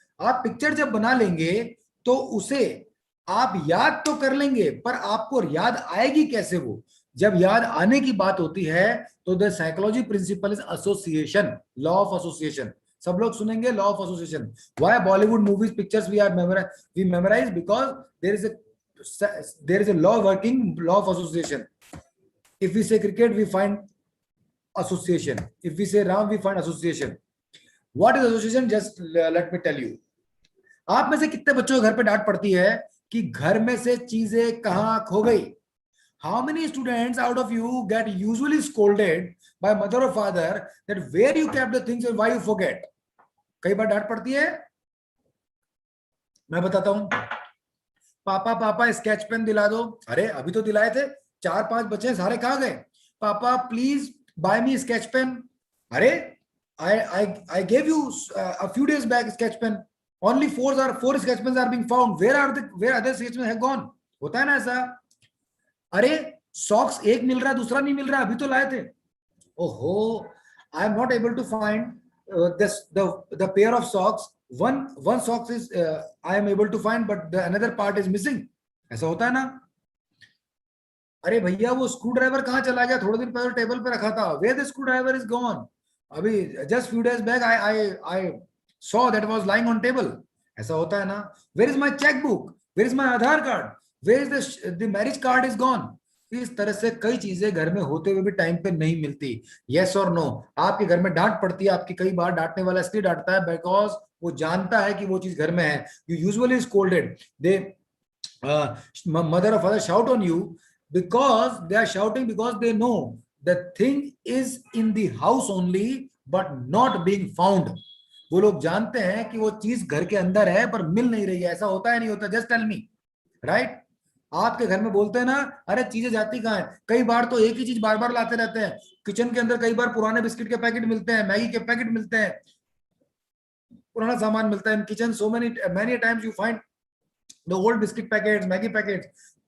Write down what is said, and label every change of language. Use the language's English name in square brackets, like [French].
[Hindi] आप पिक्चर जब बना लेंगे तो उसे आप याद तो कर लेंगे, पर आपको याद आएगी कैसे? वो जब याद आने की बात होती है तो [English] The psychology principle is association, law of association. [Hindi] सब लोग सुनेंगे [English] Law of association. Why Bollywood movies pictures we memorise? Because there is a law working, law of association. If we say cricket we find association, if we say Ram we find association. What is association? Just let me tell you. [Hindi] आप में से कितने बच्चों को घर पे डांट पड़ती है कि घर में से चीजें कहां खो गई? [English] How many students out of you get usually scolded by mother or father that where you kept the things and why you forget? [Hindi] कई बार डांट पड़ती है. मैं बताता हूं. पापा पापा स्केच पेन दिला दो. अरे अभी तो दिलाए थे, 4-5 बच्चे सारे कहां गए? [English] Papa please buy me sketch pen. Arey, I gave you a few days back sketch pen. Only four sketch pens are being found. Where other sketch pens have gone? [Hindi] होता है ना ऐसा. अरे socks एक मिल रहा दूसरा नहीं मिल रहा, अभी तो लाए थे. [English] ओहो, I am not able to find the pair of socks. One socks is I am able to find, but the another part is missing. [Hindi] ऐसा होता है ना. अरे भैया वो स्क्रू ड्राइवर कहाँ चला गया? थोड़े दिन पहले टेबल पे रखा था. [English] Where the screwdriver is gone? अभी just few days back I saw that was lying on table. [Hindi] ऐसा होता है ना. [English] Where is my cheque book? Where is my Aadhaar card? Where is the marriage card is gone? [Hindi] इस तरह से कई चीजें घर में होते हुए भी टाइम पे नहीं मिलती. यस और नो? आपके घर में डांट पड़ती है. आपकी कई बार डांटने वाला इसलिए डांटता है बिकॉज वो जानता है कि वो चीज घर में है. [English] You usually scolded, they mother और father shout on you because they are shouting because they know the thing is in the house only but not being found. [Hindi] वो लोग जानते हैं कि वो चीज घर के अंदर है पर मिल नहीं रही है. ऐसा होता है नहीं होता? [English] Just tell me. Right? [Hindi] आपके घर में बोलते हैं ना, अरे चीजें जाती कहाँ है? कई बार तो एक ही चीज बार बार लाते रहते हैं. किचन के अंदर कई बार पुराने बिस्किट के पैकेट मिलते हैं, मैगी के पैकेट मिलते हैं, पुराना सामान मिलता है. [English] in kitchen so many times you find the old biscuit packets, [Hindi] Maggi packets.